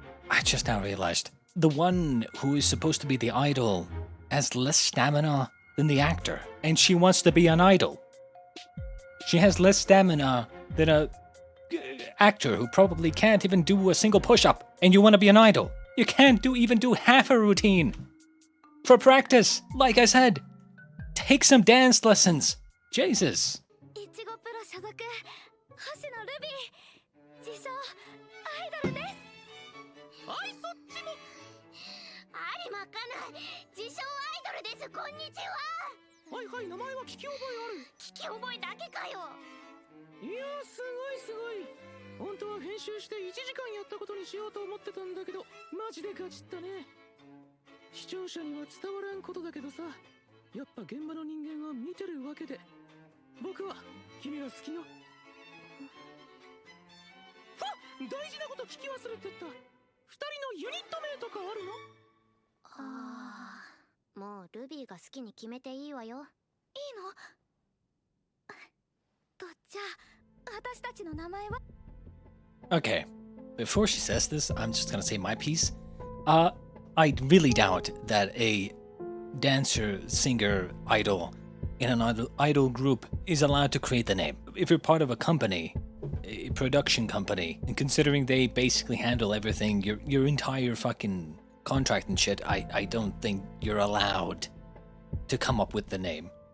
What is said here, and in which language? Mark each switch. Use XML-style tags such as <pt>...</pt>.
<en>I just now realized the one who is supposed to be the idol has less stamina than the actor, and she wants to be an idol. She has less stamina than a actor who probably can't even do a single push-up, and you want to be an idol. You can't even do half a routine. For practice, like I said, take some dance lessons. Jesus.</en> <ja>いちごプロ所属星野ルビー自称アイドルですはいそっちも有馬かな自称アイドルですこんにちははいはい名前は聞き覚えある聞き覚えだけかよいやすごい本当は編集して1時間やったことにしようと思ってたんだけどマジでガチったね視聴者には伝わらんことだけどさやっぱ現場の人間は見てるわけで僕は君が好きよ大事なこと聞き忘れてた2人のユニット名とかあるのああもうルビーが好きに決めていいわよいいのとじゃあ私たちの名前は</ja> <en>Okay, before she says this, I'm just gonna say my piece. I really doubt that a dancer, singer, idol in an idol group is allowed to create the name. If you're part of a company, a production company, and considering they basically handle everything, your entire fucking contract and shit, I don't think you're allowed to come up with the name.</en>